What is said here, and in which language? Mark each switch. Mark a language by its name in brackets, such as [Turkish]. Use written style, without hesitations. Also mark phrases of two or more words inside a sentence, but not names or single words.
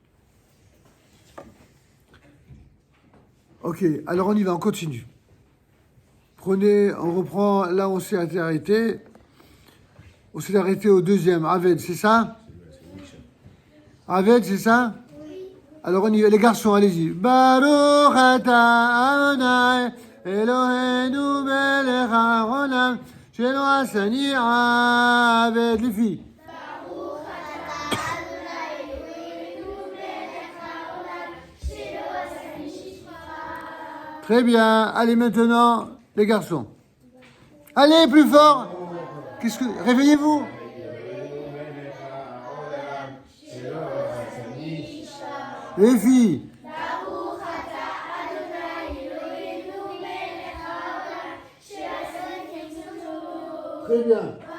[French] Ok, alors on y va, on continue. Prenez, on reprend, là on s'est arrêté. On s'est arrêté au deuxième. Aved, c'est ça? Aved, c'est ça? Oui. Alors on y va, les garçons, allez-y. [Hebrew] ברוך אתה אדני אלהינו מלך העולם שלא עשני עבד. [French] Les filles. [Hebrew] ברוך אתה אדני אלהינו מלך העולם שלא עשני שישמע. [French] Très bien. Allez maintenant, les garçons. Allez, plus fort. Qu'est-ce que... Réveillez-vous. Les filles. Très bien.